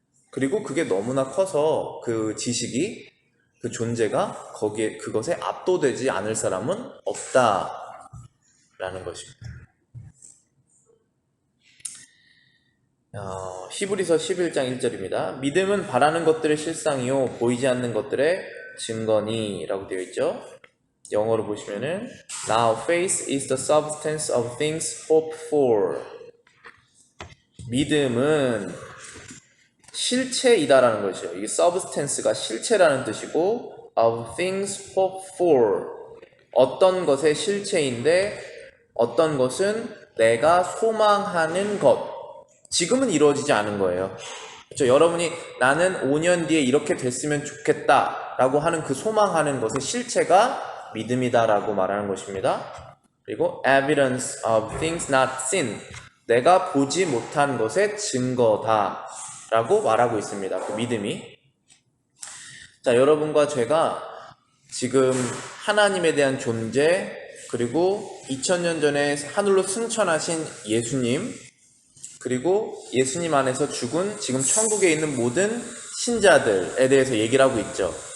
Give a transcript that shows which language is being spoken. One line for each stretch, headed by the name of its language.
Korean: 그리고 그게 너무나 커서 그 지식이 그 존재가 그것에 압도되지 않을 사람은 없다라는 것입니다. 히브리서 11장 1절입니다. 믿음은 바라는 것들의 실상이요 보이지 않는 것들의 증거니 라고 되어 있죠.
English: 영어로 보시면은 Now faith is the substance of things hoped for.
Korean: 믿음은 실체이다라는 것이죠. 이게 substance가 실체라는 뜻이고
English: of things hoped for.
Korean: 어떤 것의 실체인데 어떤 것은 내가 소망하는 것. 지금은 이루어지지 않은 거예요. 그렇죠? 여러분이 나는 5년 뒤에 이렇게 됐으면 좋겠다 라고 하는 그 소망하는 것의 실체가 믿음이다 라고 말하는 것입니다. 그리고 evidence of things not seen. 내가 보지 못한 것의 증거다 라고 말하고 있습니다. 그 믿음이. 자, 여러분과 제가 지금 하나님에 대한 존재 그리고 2000년 전에 하늘로 승천하신 예수님 그리고 예수님 안에서 죽은 지금 천국에 있는 모든 신자들에 대해서 얘기를 하고 있죠.